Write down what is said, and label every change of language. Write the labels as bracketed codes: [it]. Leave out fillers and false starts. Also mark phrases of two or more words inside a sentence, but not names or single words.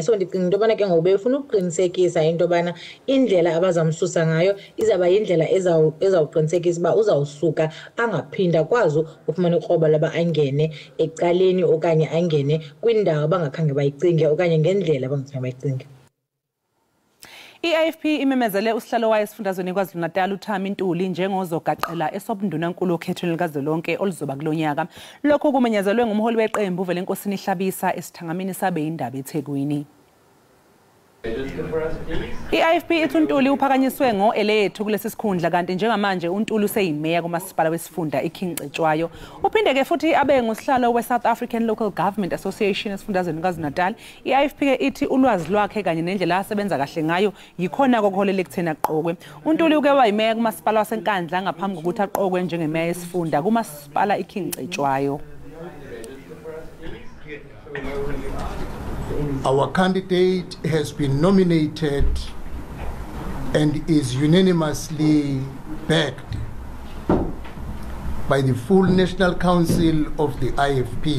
[xh] So ndicinga into bana ke ngoku befuna ukuqinisekisa into bana indlela abazamsusa ngayo izaba yindlela ezawuqinisekisa uba uzawusuka angaphinda kwazi ufumana ikroba laba angene ecaleni okanye angene kwindawo abangakhange bayicinge okanye ngendlela abangakhange bayicinge. [zu] IAFP imemezele usihlalo wayo esifundazweni KwaZulu-Natal uThami Ntuli njengozogaqela esobundunankulu okhethweni likazwelonke oluzoba kulonyaka. Lokho kumenyezelwe ngumholi weqembu Velenkosini Hlabisa esithangamini sabe indaba eThekwini. IAFP ithi uNtuli uphakanyiswe ngo-elethu kulesi sikhundla kanti njengamanje uNtuli useyimeya kumasipala wesifunda iKingcetshwayo. Uphinde ke futhi abe ngusihlalo we-South African Local Government Association esifundazweni KwaZulu-Natal. IAFP ke ithi ulwazi lwakhe kanye nendlela asebenza kahle ngayo yikhona kokuholela ekutheni aqokwe. uNtuli uke wayimeya kumasipala waseNkandla ngaphambi kokuthi aqokwe njengemeya yesifunda kumasipala iKingcetshwayo. [en] Our candidate has been nominated and is unanimously backed by the full National Council of the IFP.